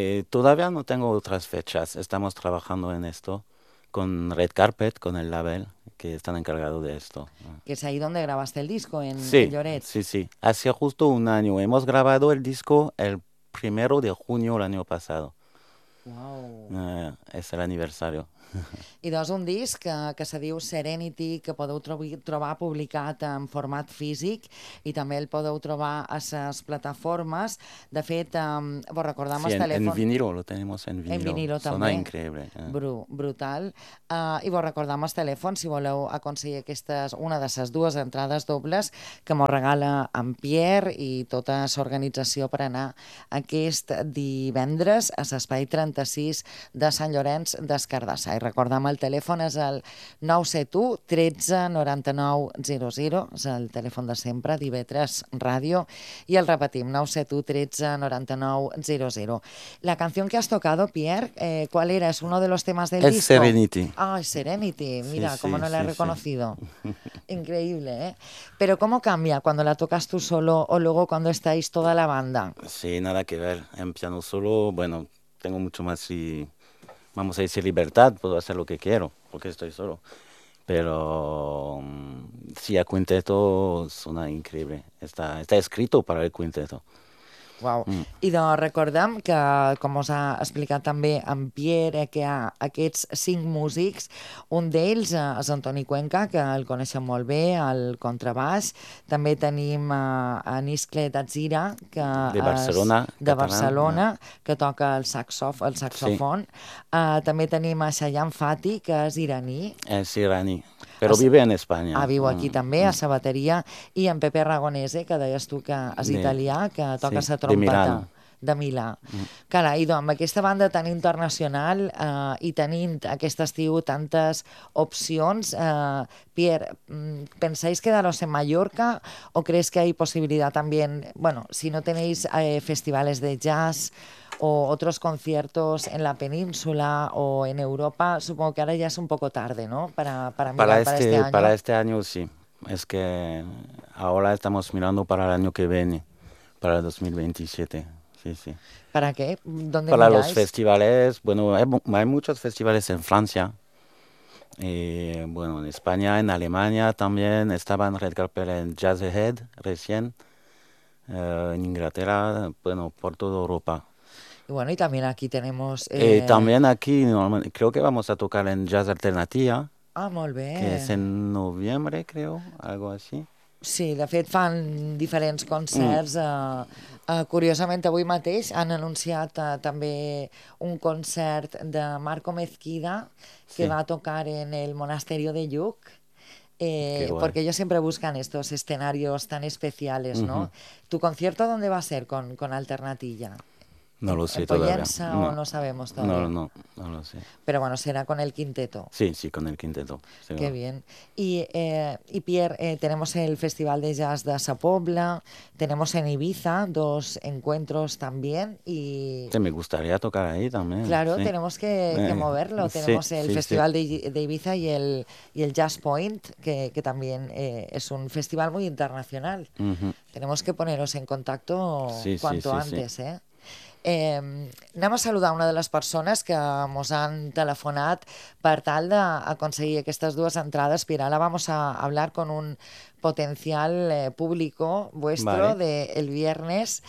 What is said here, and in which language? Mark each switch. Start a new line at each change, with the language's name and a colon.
Spanish: Todavía no tengo otras fechas. Estamos trabajando en esto con Red Carpet, con el label, que están encargados de esto. ¿Que es ahí donde grabaste el disco, en, sí, en Lloret? Sí. Hace justo un año. Hemos grabado el disco el 1 de junio del año pasado. ¡Wow! Es el aniversario.
Catalan: I doncs un disc que se diu Serenity, que podeu trobar publicat en format físic i també el podeu trobar a les plataformes. De fet, vos recordem sí, el telèfon...
Spanish: Sí, en vinilo, lo tenemos en vinilo.
Catalan: En vinilo també. Sona increïble. Brutal. I vos recordem el telèfon si voleu aconseguir aquestes, una de les dues entrades dobles que mos regala en Pierre i tota l'organització per anar aquest divendres a l'Espai 36 de Sant Llorenç d'Escardà. I recordem, el telèfon és el 971-13-9900, és el telèfon de sempre, d'IB3 Ràdio, i el repetim, 971-13-9900.
Spanish: La canció que has tocado, Pierre, ¿cuál era? ¿Es uno de los temas del disco? Es Serenity. Ah, es Serenity, mira, sí, cómo no la he reconocido. Increíble, ¿eh? Pero ¿cómo cambia cuando la tocas tú solo o luego cuando estáis toda la banda? Sí, nada que ver. En piano solo, bueno, tengo mucho más y... Vamos a decir libertad, puedo hacer lo que quiero, porque estoy solo. Pero sí, a quinteto suena increíble. Está escrito para el quinteto. Wow.
Catalan: I doncs recordem que, com us ha explicat també en Pierre, que hi ha aquests cinc músics, un d'ells és Antoni Cuenca, que el coneixem molt bé, el contrabaix. També tenim en Iscle Tzira, que de Barcelona, que toca el saxofon. Sí. També tenim a Shayan Fati, que és iraní. És iraní. Però
Spanish: vive en Espanya.
Catalan: Ah, viu aquí també, a Sabateria. I en Pepe Aragonese, que deies tu que és italià, que toca sa trompeta. De De Milà. Cara, idò, amb aquesta banda tan internacional i tenint aquest estiu tantes opcions, Pierre,
Spanish: pensais quedaros en Mallorca
Catalan: o creus que hi ha possibilitat també, bueno, si no teneu festivals de jazz o altres conciertos en la península o en Europa,
Spanish: supongo que
Catalan: ara ja és un poco tarde, no?
Spanish: Para mirar para este año. Para este año, sí. Es que ahora estamos mirando para el año que viene, para 2027. Sí, sí. ¿Para qué? ¿Dónde para miráis? Los festivales, bueno, hay muchos festivales en Francia, y, bueno, en España, en Alemania también, estaba en Red Carpet en Jazz Ahead recién, en Inglaterra, bueno, por toda Europa. Y bueno, y también aquí tenemos... También aquí, creo que vamos a tocar en Jazz Alternativa. Ah, muy bien. Que es en noviembre, creo, algo así.
Catalan: Sí, de fet fan diferents concerts. Curiosament, avui mateix han anunciat també un concert de Marco Mezquida que va a tocar en el Monasterio de Lluc.
Spanish: Porque ellos siempre buscan estos escenarios tan especiales, ¿no? ¿Tu concierto dónde va a ser con Alternatilla? No lo sé en todavía. Poyensa, no. ¿O no sabemos todavía? No lo sé. Pero bueno, será con el quinteto. Sí, con el quinteto. Seguro. Qué bien. Y Pierre, tenemos el Festival de Jazz de Sa Pobla, tenemos en Ibiza dos encuentros también y... Sí, me gustaría tocar ahí también. Claro, sí. Tenemos que moverlo. Tenemos el Festival de Ibiza y el Jazz Point, que también es un festival muy internacional. Uh-huh. Tenemos que poneros en contacto cuanto antes.
Catalan: Anem a saludar una de les persones que ens han telefonat per tal d'aconseguir aquestes dues entrades.
Spanish: Mira, ara vamos a hablar con un potencial público vuestro del viernes.